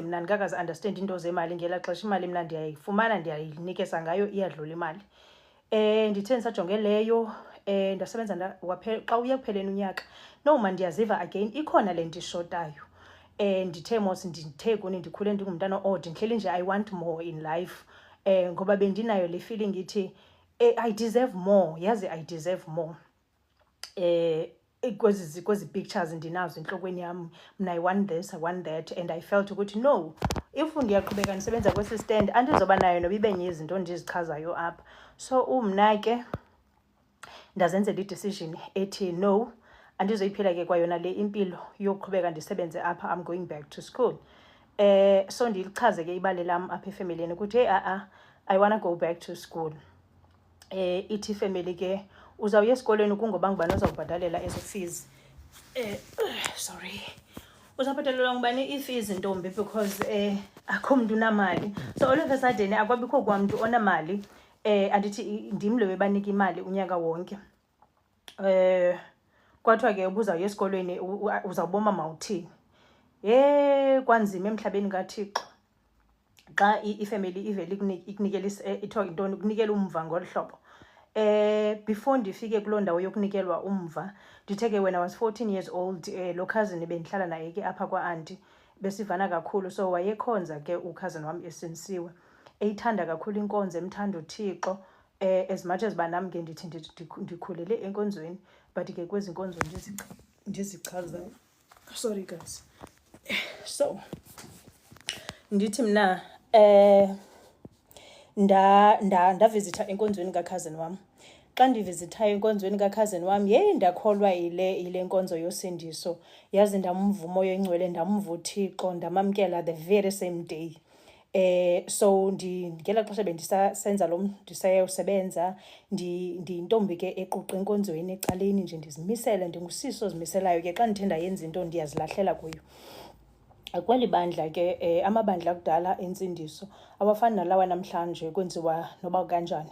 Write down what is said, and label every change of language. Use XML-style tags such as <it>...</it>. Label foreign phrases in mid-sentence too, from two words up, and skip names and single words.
<xh>mna ndingakazi understand into zemali ngelaa xesha imali mna ndiyayifumana ndiyayinikeza ngayo iyadlula imali ndithe ndisajonge leyo ndasebenza xa uye kupheleni unyaka noma ndiyaziva again ikhona le nto ishotayo ndithe mos ndithe kuni ndikhule ndingumntana ode ndihleli nje</xh> <en>I want more in life</en> <xh>ngoba bendinayo le feeling ithi</xh> <en>I deserve more</en> <xh>yazi</xh> <en>I deserve more</en> <xh>kwezi pictures ndinazo enhlokweni yami mna</xh> <en>I want this I want that and I felt</en> <xh>ukuthi no if ndiyaqhubeka ndisebenza kwesi stand andizoba nayo noba ibenye izinto ndizichazayo apha so mna ke ndazenzela i-decision ethi no andizoyiphila ke kwayona le impilo yokuqhubeka ndisebenze apha</xh> <en>I'm going back to school so</en> <xh>ndilichaze ke ibali lam apha efamilini ukuthi</xh> <en>I wanna go back to school</en> <xh>ithi family ke uzawuya esikolweni kungoba ngubani ozawubhatalela ezo fees sorry uzawubhatalela ngubani ii-fees ntombi because akho mntu unamali</xh> <en>so all of a sudden</en> <xh>akwabikho kwamntu onamali andithi ndim lo bebanika imali unyaka wonke kwathiwa ke ubuzawuya esikolweni uzawuboma mawuthini kwanzima emhlabeni kaThixo xa ifamily ivele ikunikela ithiwa yintoni, ukunikela umva ngolu hlobo. Before ndifike kuloo ndawo yokunikelwa umva, ndithe ke</xh> <en>when I was 14 years old,</en> <xh>lo cousin bendihlala naye ke apha kwa-aunty besivana kakhulu. So wayekhonza ke ukhazini wam eSenisiwe, eyithanda kakhulu inkonzo, emthanda uThixo.</xh> <en>As much as</en> <xh>uba nam ke ndithi ndikhulele enkonzweni, but ke kwezi nkonzo ndizichazayo.</xh> <en>Sorry guys.</en> <xh>So ndithi mna ndavizitha enkonzweni kakhazini wam. Xa ndivizithayo enkonzweni kakhazini wam, ndakholwa yile nkonzo yosindiso. Yazi ndamva umoya oyingcwele, ndamva uThixo, ndamamkela</xh> <en>the very same day.</en> <xh>So ngela xesha bendisasenza ndisayosebenza, ndiyintombi ke equqa enkonzweni ecaleni nje, ndizimisele, ndingusiso ozimiselayo ke. Xa ndithe ndayenza into ndiyazilahlela kuyo. Kweli bandla ke amabandla akudala entsindiso awafani nalawa namhlanje kwenziwa noba kanjani.</xh>